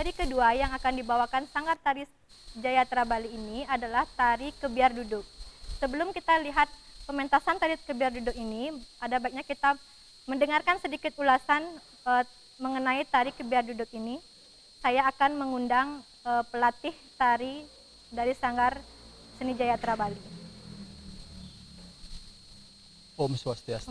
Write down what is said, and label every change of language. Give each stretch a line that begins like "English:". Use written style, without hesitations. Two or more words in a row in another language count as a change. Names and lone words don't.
Indonesian: kedua yang akan dibawakan Sanggar Tari Jayatra Bali ini adalah tari kebiar duduk. Sebelum kita lihat pementasan tari kebiar duduk ini, ada baiknya kita mendengarkan sedikit ulasan mengenai tari kebiar duduk ini. Saya akan mengundang pelatih tari dari Sanggar Seni Jayatra Bali.
Sanskrit: Om Swastiastu.